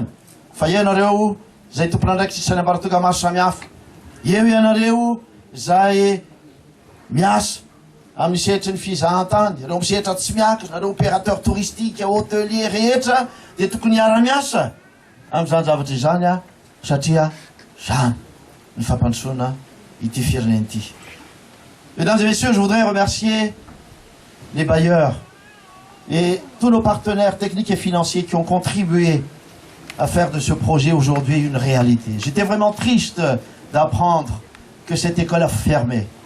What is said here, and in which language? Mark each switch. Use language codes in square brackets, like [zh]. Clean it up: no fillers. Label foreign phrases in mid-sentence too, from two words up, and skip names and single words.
[mg] Fa ianareo zay tompon'andraikitra isan'ny ambaratonga maro samihafa, eo ianareo zay miasa amin'ny sehatry ny fizahan-tany, ireo misehatra tsy miakatra, nareo [fr] opérateur touristique, [mg] hôtelier rehetra, dia tokony hiara-miasa amin'izany zavatra izany satria zany ny fampandrosoana ity firenena ity. [fr] Mesdames et messieurs, je voudrais remercier les bailleurs et tous nos partenaires techniques et financiers qui ont contribué à faire de ce projet aujourd'hui une réalité. J'étais vraiment triste d'apprendre que cette école a fermé.